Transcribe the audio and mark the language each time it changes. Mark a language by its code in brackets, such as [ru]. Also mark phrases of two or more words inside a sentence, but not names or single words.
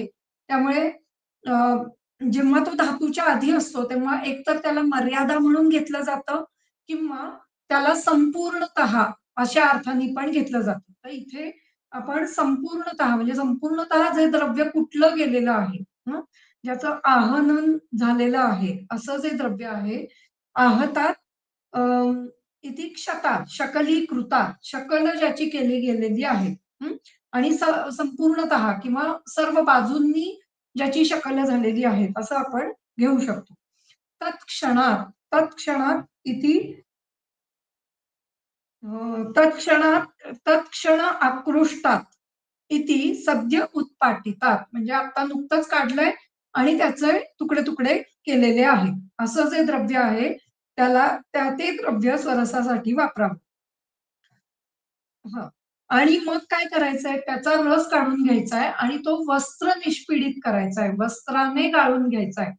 [mr] त्यामुळे अ, जेव्हा तो धातूच्या आधी असतो तेव्हा एकतर त्याला मर्यादा म्हणून घेतलं जातं किंवा त्याला संपूर्णतः अशा अर्थाने पण घेतलं जातं. तर इथे आपण संपूर्णतः म्हणजे संपूर्णतः जे द्रव्य कुटलं गेलेलं आहे, ज्याचं आहनन झालेलं आहे, असं जे द्रव्य आहे, [sa] आहतात इति क्षतात, शकलीकृतात, [mr] शकल ज्याची केली गेलेली आहे. आणि संपूर्णतः किंवा सर्व बाजूंनी ज्याची शकल झालेली आहे, असं आपण घेऊ शकतो. [sa] तत्क्षणात, तत्क्षणात इति तत्क्षण आकृष्टात इति सद्य उत्पाटितात, [mr] म्हणजे आता नुकतंच काढलंय आणि त्याचे तुकडे तुकडे केलेले आहेत, असं जे द्रव्य आहे त्याला ते द्रव्य स्वरसासाठी वापरावं. आणि मग काय करायचंय, त्याचा रस काढून घ्यायचा आहे आणि तो [sa] वस्त्र निष्पीडित [mr] करायचा आहे, वस्त्राने गाळून घ्यायचा आहे.